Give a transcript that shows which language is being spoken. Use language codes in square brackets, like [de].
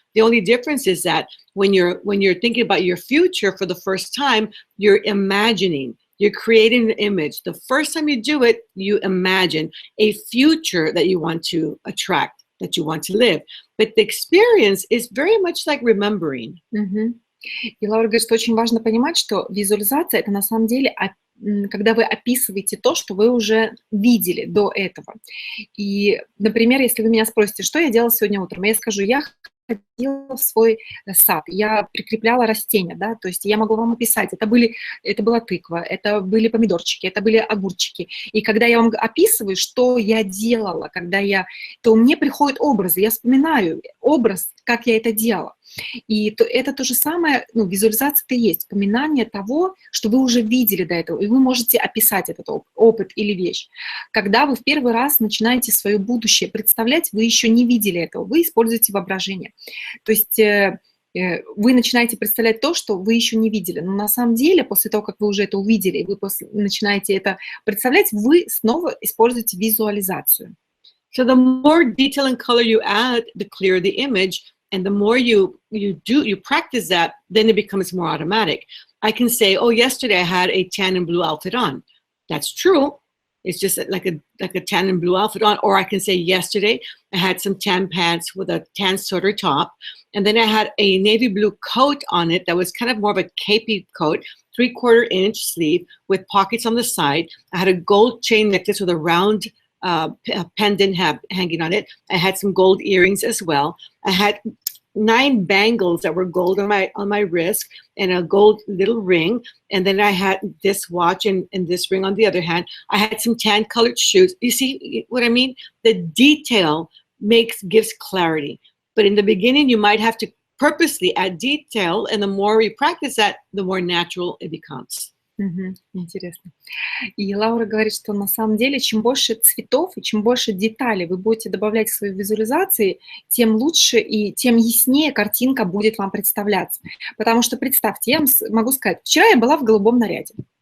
[en] The only difference is that when you're thinking about your future for the first time, you're imagining. You're creating an image. The first time you do it, you imagine a future that you want to attract, that you want to live. But the experience is very much like remembering. [ru] И Лаура говорит, что очень важно понимать, что визуализация – это на самом деле, когда вы описываете то, что вы уже видели до этого. И, например, если вы меня спросите, что я делала сегодня утром, я скажу, я ходила в свой сад, я прикрепляла растения, да, то есть я могу вам описать, это была тыква, это были помидорчики, это были огурчики. И когда я вам описываю, что я делала, то мне приходят образы, я вспоминаю образ, как я это делала. И это то же самое, визуализация это и есть, вспоминание того, что вы уже видели до этого, и вы можете описать этот опыт или вещь. Когда вы в первый раз начинаете свое будущее представлять, вы еще не видели этого, вы используете воображение. То есть вы начинаете представлять то, что вы еще не видели. Но на самом деле, после того, как вы уже это увидели, и вы начинаете это представлять, вы снова используете визуализацию. [en] So the more detail and color you add, the clearer the image. And the more you practice that, then it becomes more automatic. I can say, oh, yesterday I had a tan and blue outfit on. That's true. It's just like a tan and blue outfit on. Or I can say, yesterday I had some tan pants with a tan sweater top. And then I had a navy blue coat on it that was kind of more of a capey coat, 3/4 inch sleeve with pockets on the side. I had a gold chain necklace with a round pendant hanging on it. I had some gold earrings as well. I had 9 bangles that were gold on my wrist and a gold little ring. And then I had this watch and this ring on the other hand. I had some tan colored shoes. You see what I mean? The detail gives clarity. But in the beginning, you might have to purposely add detail. And the more you practice that, the more natural it becomes. [ru] Интересно. И Лаура говорит, что на самом деле, чем больше цветов и чем больше деталей вы будете добавлять в свои визуализации, тем лучше и тем яснее картинка будет вам представляться. Потому что представьте, я вам могу сказать, вчера я была в голубом наряде.